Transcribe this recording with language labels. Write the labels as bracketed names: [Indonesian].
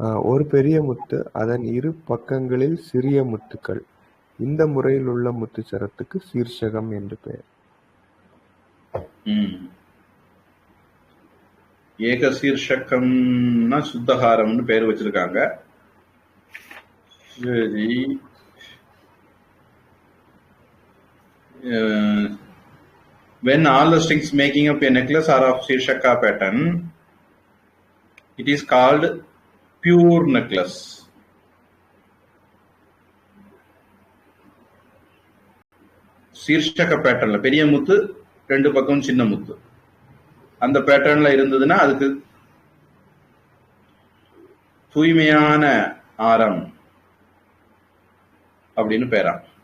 [Tamil] ஒரு பெரிய முத்து, அதன் இரு பக்கங்களில் சிறிய முத்துக்கள். இந்த முறையில் உள்ள முத்து சரத்துக்கு சீர்ஷகம் என்று பெயர். ஏக சீர்ஷகம்னா சுத்தஹாரம்னு பேர் வச்சிருக்காங்க. [English] சரி, when all the strings making up a necklace are of Shirshaka pattern, it is called pure necklace. [Tamil] சீர்ஷக பேட்டர்ன்ல பெரிய முத்து, 2 பக்கம் சின்ன முத்து, அந்த பேட்டர்ன்ல இருந்ததுன்னா அதுக்கு தூய்மையான ஆரம் அப்படின்னு பேரா.